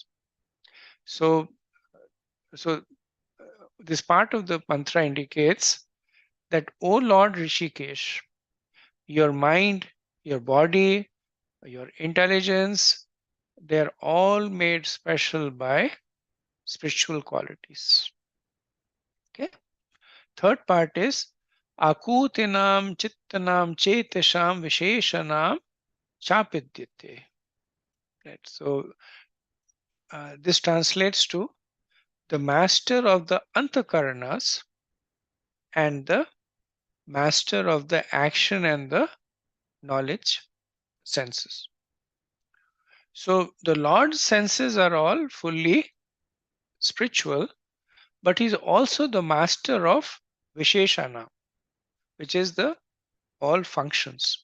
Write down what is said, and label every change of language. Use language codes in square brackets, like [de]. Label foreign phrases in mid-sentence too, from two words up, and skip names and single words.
[en] So this part of the mantra indicates that, O Lord Rishikesh, your mind, your body, your intelligence, they are all made special by spiritual qualities. Okay. Third part is [sa] akutinam chittanam chetasham visheshanam chapidyate. [en] Right. So this translates to the master of the antakaranas and the master of the action and the knowledge senses. So the Lord's senses are all fully spiritual, but he's also the master of Visheshana, which is the all functions.